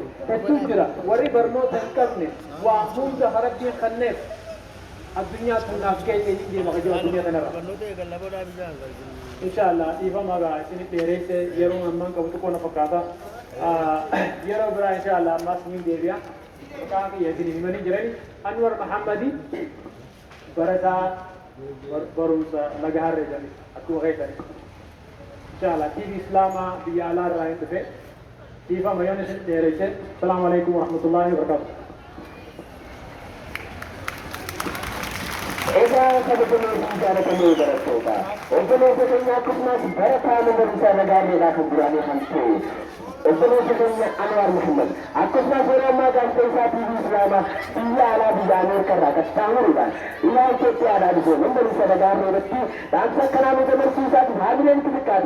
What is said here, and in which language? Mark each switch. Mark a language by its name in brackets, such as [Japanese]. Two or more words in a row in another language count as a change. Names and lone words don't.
[Oromo] hedduu jira warri barnoota hin qabne waa hunda rabbiin kenneef addunyaa tunaaf keessa hin deema kajoo addunyaa kanarra inshallah dhiifama gaa isinit dheeresse yeroo ammaan qabu xiqqoo na fakkaata yeroo biraa inshallah ammaas niin deebi'a maqaan kiyya isin himanii jirani Anwar Mahammadi barataa barumsa Nagaharree jedhani akkuma keessani inshallah TV Islaamaa biyya alaa irraa hin dhufe dhiifama yoon isin dheereyse. [Arabic] السلام عليكم ورحمة الله وبركاته. [Oromo] Egaa kabajamuu fi jaalatamuu barattoota obboloota keenya akkasumas barataa barumsaa nagaareedhaa kan duraanii kan ta'e obboloota keenya Anwaar Muhammad akkasumas yeroo ammaa gaazexeessaa TV Islaamaa biyya alaa biyya Ameerikaa irraa qaxxaamuruudhaan ilaa Itoophiyaadhaa dhufee barumsa nagaaree irratti dhaamsa akkanaa nu dabarsiisaatiin haamileen xixiqqaata.